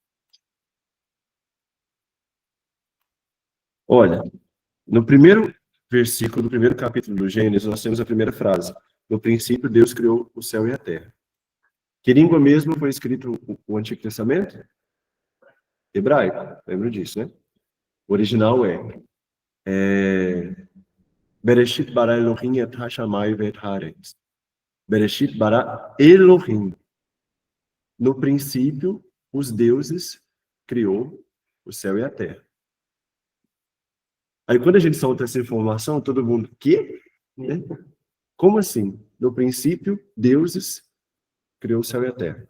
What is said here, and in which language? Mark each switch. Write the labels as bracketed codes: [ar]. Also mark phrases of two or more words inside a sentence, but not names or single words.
[pt] Olha, no primeiro versículo do primeiro capítulo do Gênesis, nós temos a primeira frase. No princípio, Deus criou o céu e a terra. Que língua mesmo foi escrito o Antigo Testamento? Hebraico, lembra disso, né? O original é [he] בראשית ברא אלוהים את השמים ואת הארץ. בראשית ברא אלוהים. [pt] No princípio, os deuses criou o céu e a terra. Aí quando a gente solta essa informação, todo mundo, quê? Né? Como assim? No princípio, deuses criou o céu e a terra.